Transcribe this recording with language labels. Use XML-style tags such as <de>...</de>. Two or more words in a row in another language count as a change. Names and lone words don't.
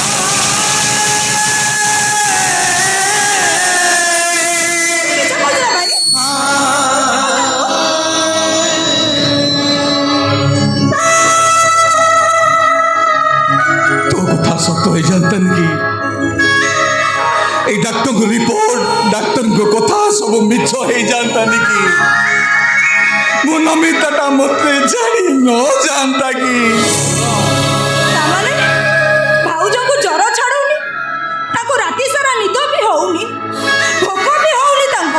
<or>ମିଛ କହୁଥିଲା ଭାଇ। ତୋ କଥା ସତ ହେଇଯାନ୍ତାନି କି? ଏଇ ଡାକ୍ତରଙ୍କ ରିପୋର୍ଟ, ଡାକ୍ତରଙ୍କ କଥା ସବୁ ମିଛ ହେଇଯାନ୍ତାନି କି? ମୋ ନମିତାଟା ମୋତେ ଜାଣି ନ ଯାଆନ୍ତା କି? ତାମାନେ ଭାଉଜଙ୍କୁ ଜ୍ୱର ଛାଡୁନି, ତାଙ୍କୁ ରାତି ସାରା ନିଦ ବି ହଉନି, ଭୋକ ବି ହଉନି ତାଙ୍କୁ।</or>